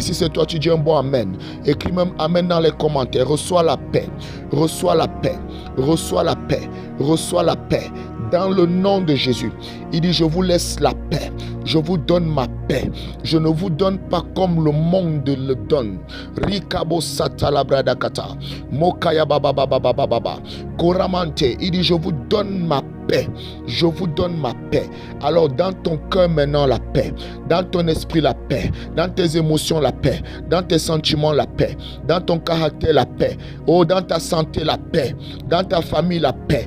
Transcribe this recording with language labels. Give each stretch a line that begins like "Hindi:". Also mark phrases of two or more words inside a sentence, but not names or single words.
French: Si c'est toi, tu dis un bon amen. Écris même amen dans les commentaires. Reçois la paix. Reçois la paix. Reçois la paix. Reçois la paix. Dans le nom de Jésus. Il dit, je vous laisse la paix. Je vous donne ma paix. Je ne vous donne pas comme le monde le donne. Rikabo satalabradakata. Mokaya baba baba baba baba. Koramante. Il dit, je vous donne ma paix. Je vous donne ma paix. Alors dans ton cœur maintenant la paix. Dans ton esprit la paix. Dans tes émotions la paix. Dans tes sentiments la paix. Dans ton caractère la paix. Oh, dans ta santé la paix. Dans ta famille la paix.